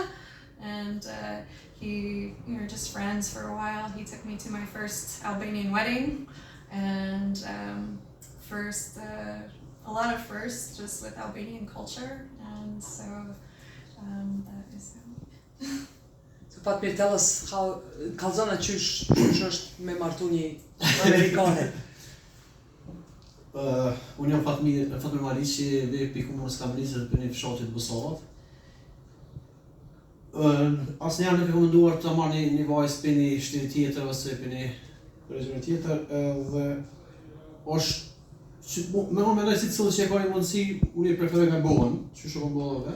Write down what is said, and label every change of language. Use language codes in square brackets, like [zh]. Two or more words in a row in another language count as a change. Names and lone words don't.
[en] And we were just friends for a while. He took me to my first Albanian wedding, and a lot of firsts just with Albanian culture, and so that is how. So Fatmir, tell us how [sq] kallzona qysh është me martu një Amerikane. Unë jam Fatmir Maliqi, vej për komunës Kamenicës për një fshatit Busavat. Asnjëherë nuk e kam menduar të marr një vajzë për një shteti tjetër ose për një region tjetër, dhe është mendoj si cilë që e ka një mundësi, unë i preferoj me bohen, që shumë bohen vetë.